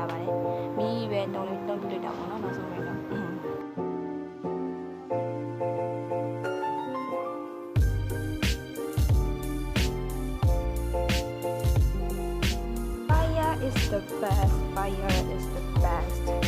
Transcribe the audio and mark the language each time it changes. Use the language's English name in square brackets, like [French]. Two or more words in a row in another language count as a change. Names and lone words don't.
[Burmese] မီးပဲတုံးပြလိုက်တာပေါ့နော်နောက်ဆုံးပဲတော့ [English] Fire is the best. Fire is the best.